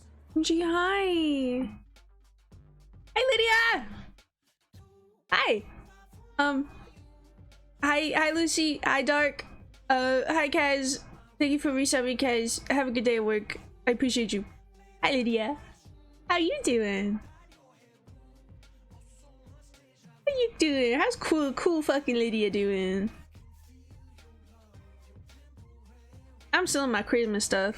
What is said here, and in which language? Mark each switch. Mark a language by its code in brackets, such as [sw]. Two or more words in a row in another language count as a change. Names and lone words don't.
[en] Gee, hi. Hi, Lydia. Hi. Hi, Lucy. Hi, Dark. Hi, Kaz. Thank you for resubbing, Kaz. Have a good day at work. I appreciate you. Hi, Lydia. How you doing? How you doing? How's cool fucking Lydia doing? I'm still in my Christmas stuff.